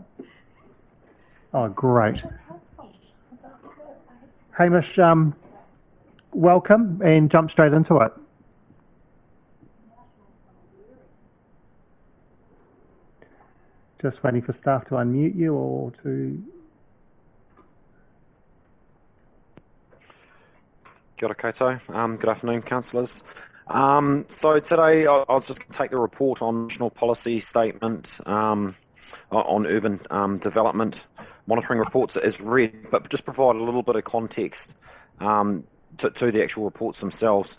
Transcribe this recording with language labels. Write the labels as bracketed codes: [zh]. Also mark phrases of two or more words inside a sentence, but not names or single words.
[en] Oh, great. Hamish, welcome and jump straight into it. Just waiting for staff to unmute you or to... [mi] Kia ora koutou. [en] Good afternoon, councillors. So today I'll just take the report on national policy statement on urban development monitoring reports as read, but just provide a little bit of context to the actual reports themselves.